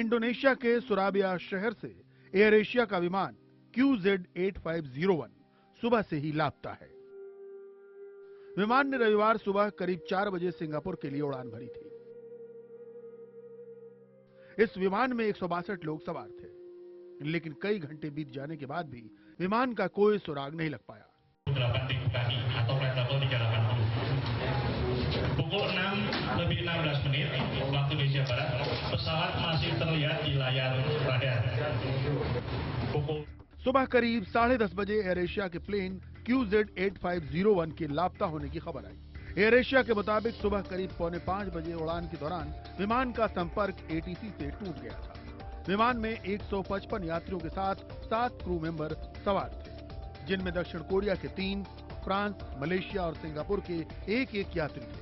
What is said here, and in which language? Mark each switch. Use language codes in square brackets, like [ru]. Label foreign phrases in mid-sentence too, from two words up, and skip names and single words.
[hi] इंडोनेशिया के सुराबिया शहर से एयर एशिया का विमान QZ8501 सुबह से ही लापता है। विमान ने रविवार सुबह करीब 4 बजे सिंगापुर के लिए उड़ान भरी थी। इस विमान में 162 लोग सवार थे, लेकिन कई घंटे बीत जाने के बाद भी विमान का कोई सुराग नहीं लग पाया। [id] Pukul 6:16 waktu Indonesia Barat, pesawat masih terlihat di layar radar. [hi] सुबह करीब 10:30 बजे एयर एशिया के प्लेन QZ8501 के लापता होने की खबर आई। एयर एशिया के मुताबिक सुबह करीब 4:45 बजे उड़ान के दौरान विमान का संपर्क ATC से टूट गया था। विमान में 155 यात्रियों के साथ 7 क्रू मेंबर सवार थे, जिनमें दक्षिण कोरिया के 3, फ्रांस, मलेशिया और सिंगापुर के एक यात्री थे।